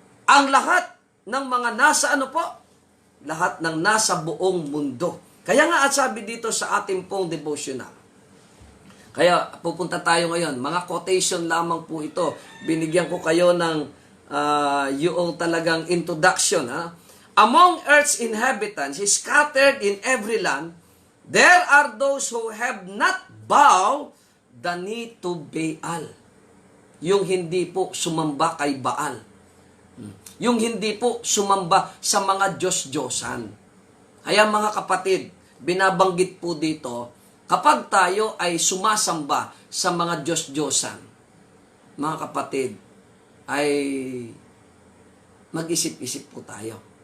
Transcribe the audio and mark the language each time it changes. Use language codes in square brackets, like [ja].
[tl] Ang lahat ng mga nasa lahat ng nasa buong mundo. Kaya nga at sabi dito sa ating pong devotional, Kaya pupunta tayo ngayon. Mga quotation lamang po ito. Binigyan ko kayo ng yung talagang introduction. Ha? [en] Among earth's inhabitants, scattered in every land, there are those who have not bowed the knee to Baal. [tl] Yung hindi po sumamba kay Baal. Yung hindi po sumamba sa mga Diyos-Diyosan. Kaya mga kapatid, binabanggit po dito, kapag tayo ay sumasamba sa mga Diyos-Diyosan, mga kapatid, ay mag-isip-isip po tayo.